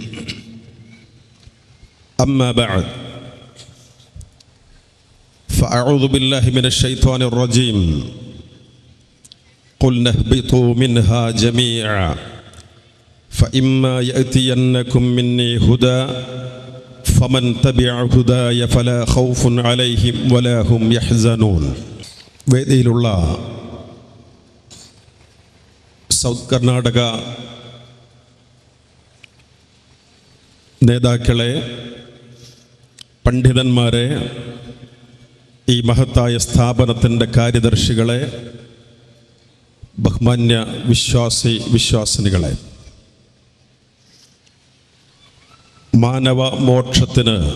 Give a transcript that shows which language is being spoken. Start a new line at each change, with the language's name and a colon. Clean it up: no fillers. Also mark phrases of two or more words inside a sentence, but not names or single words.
Arabic: أما بعد فأعوذ بالله من الشيطان الرجيم. قلنا اهبطوا منها جميعا فإما يأتينكم مني هدى فمن تبع هداي فلا خوف عليهم ولا هم يحزنون.
Malayalam: വേദിയിലുള്ള സൗത്ത് കർണാടക നേതാക്കളെ, പണ്ഡിതന്മാരെ, ഈ മഹത്തായ സ്ഥാപനത്തിൻ്റെ കാര്യദർശികളെ, ബഹുമാന്യ വിശ്വാസിനികളെ, മാനവ മോക്ഷത്തിന്